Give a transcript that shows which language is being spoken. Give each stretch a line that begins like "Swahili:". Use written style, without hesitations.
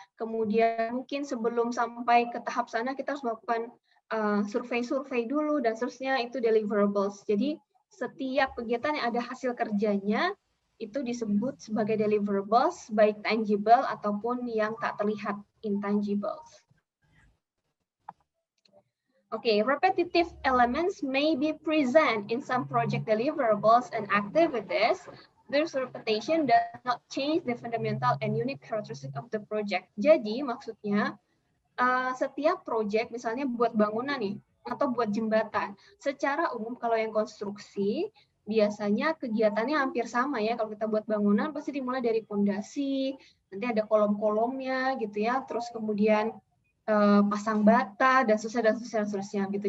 Indonesian: Kemudian mungkin sebelum sampai ke tahap sana kita harus melakukan survei-survei dulu dan seterusnya, itu deliverables. Jadi setiap kegiatan yang ada hasil kerjanya itu disebut sebagai deliverables, baik tangible ataupun yang tak terlihat, intangibles.
English: Okay, repetitive elements may be present in some project deliverables and activities. This repetition does not change the fundamental and unique characteristic of the project.
Indonesian: Jadi maksudnya setiap project, misalnya buat bangunan nih, atau buat jembatan, secara umum kalau yang konstruksi biasanya kegiatannya hampir sama ya. Kalau kita buat bangunan pasti dimulai dari fondasi, nanti ada kolom-kolomnya gitu ya, terus kemudian pasang bata dan seterusnya gitu.